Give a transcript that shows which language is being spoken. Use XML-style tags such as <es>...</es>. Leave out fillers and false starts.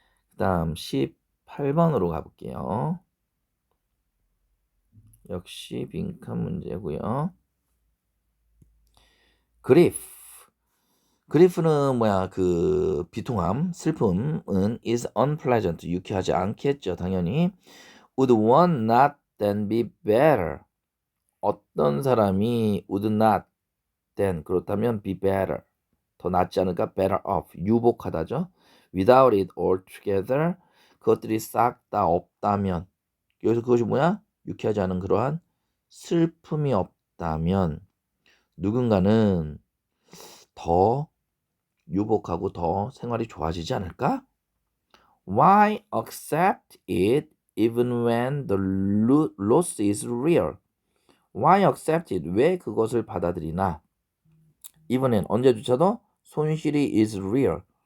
<ko>그 다음 18번으로 가볼게요. 역시 빈칸 문제고요. 그리프는 뭐야? 그 비통함, 슬픔은 is unpleasant. 유쾌하지 않겠죠, 당연히.</ko> <en>Would one not then be better? 어떤 사람이 would not then 그렇다면 be better.</en> <ko>더 낫지 않을까? better off. 유복하다죠. without it altogether. 그것들이 싹 다 없다면. 여기서 그것이 뭐야? 유쾌하지 않은 그러한 슬픔이 없다면 누군가는 더 유복하고 더 생활이 좋아지지 않을까?</ko> <en>Why accept it even when the loss is real?</en> <ko>Why accept it? 왜 그것을 받아들이나? even은 언제조차도 손실이 is real.</ko>